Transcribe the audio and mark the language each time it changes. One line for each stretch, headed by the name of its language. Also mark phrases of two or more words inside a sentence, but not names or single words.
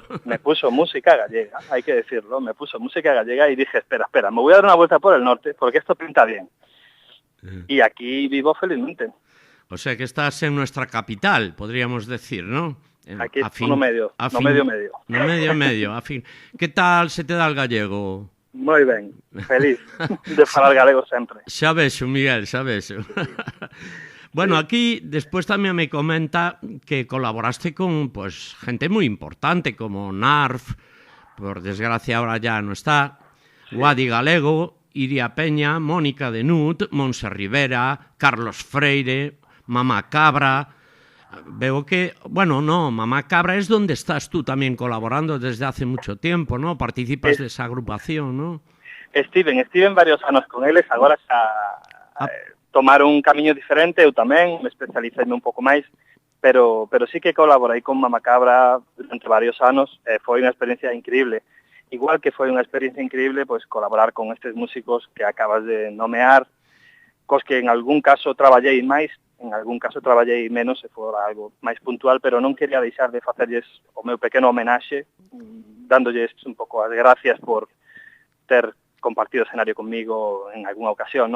Spanish: Me puso música gallega, hay que decirlo. Me puso música gallega y dije, espera, me voy a dar una vuelta por el norte porque esto pinta bien. Y aquí vivo felizmente. O sea que estás en nuestra capital, podríamos decir, ¿no?
Galician: Aquí es no medio. No medio, a fin.
Spanish: ¿Qué tal se te da el gallego?
Galician: Moi ben, feliz de falar galego sempre. Xa vexo, Miguel, xa vexo.
Spanish: Bueno, aquí después también me comenta que colaboraste con pues gente muy importante como Narf, por desgracia ahora ya no está, Guadi Galego, Iria Peña, Mónica de Nut, Monse Rivera, Carlos Freire, Mamá Cabra. Veo que, bueno, no, Mamá Cabra es donde estás tú también colaborando desde hace mucho tiempo, ¿no? Participas de esa agrupación, ¿no?
Galician: Estiven varios anos con eles, agora xa tomaron un camiño diferente, eu tamén, me especialicei un pouco máis, pero sí que colaborei con Mamá Cabra durante varios anos, foi unha experiencia increíble. Igual que foi unha experiencia increíble, pois colaborar con estes músicos que acabas de nomear, cos que en algún caso traballei máis, en algún caso traballei menos, se fora algo máis puntual, pero non quería deixar de facerlles o meu pequeno homenaxe, dándolles un pouco as gracias por ter compartido escenario comigo en algunha ocasión, non?